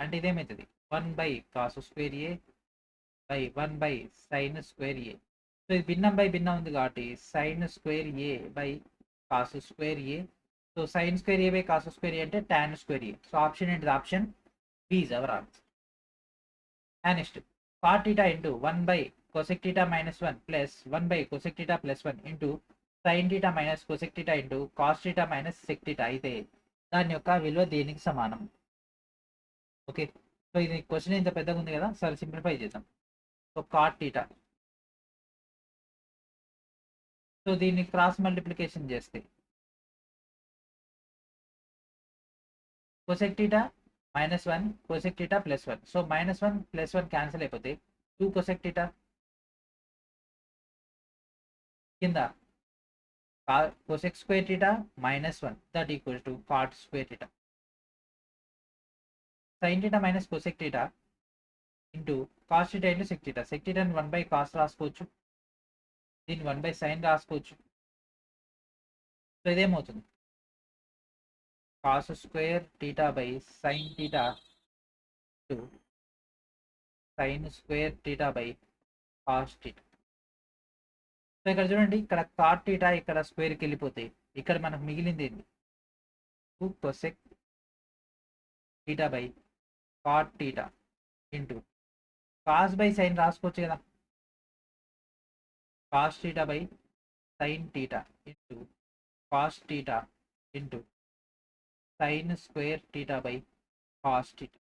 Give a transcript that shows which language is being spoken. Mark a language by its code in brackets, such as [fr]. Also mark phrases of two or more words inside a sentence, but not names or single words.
[te] అంటే ఇదేమవుతుంది? [en] 1/cos square A by 1/sin square A. [te] సో ఇది భిన్నం బై భిన్నం ఉంది కాబట్టి [en] sin square A by cos square A. [te] సో [en] sin square A by cos square A [te] అంటే [en] tan square A. so option ఏంటిది? option B is our answer. and next cot theta ఇంటూ 1/cosec cosec theta minus 1 plus 1 by cosec theta plus 1 into sin theta minus cosec theta into cos theta minus sec theta [te] అయితే దాని యొక్క విలువ దేనికి సమానం? ఓకే, సో ఇది క్వశ్చన్ ఇంత పెద్దగా ఉంది కదా, [en] sure simplify [te] చేద్దాం. సో [en] cot theta, [te] సో దీన్ని [en] cross multiplication [te] చేస్తే [en] cosec theta minus 1 cosec theta plus 1, సో minus 1 plus 1 క్యాన్సిల్ అయిపోతే 2 cosec theta కింద cosec square theta minus 1 that equals to cot square theta. Sin theta minus cosec theta into cos theta into sec theta. Sec theta 1 by cos [te] రాసుకోవచ్చు, దీన్ని [en] 1 by sin రాసుకోవచ్చు. సో ఇదేమవుతుంది cos square theta by sin theta to sin square theta by cos theta. [te] సో ఇక్కడ చూడండి, ఇక్కడ [en] cot theta [te] ఇక్కడ స్క్వేర్కి వెళ్ళిపోతే ఇక్కడ మనకు మిగిలింది ఏంటి? [en] 2 cosec theta by cot theta ఇంటూ cos by sin [te] రాసుకోవచ్చు కదా, [en] cos theta by sin theta ఇంటూ cos theta ఇంటూ sin square theta by cos theta.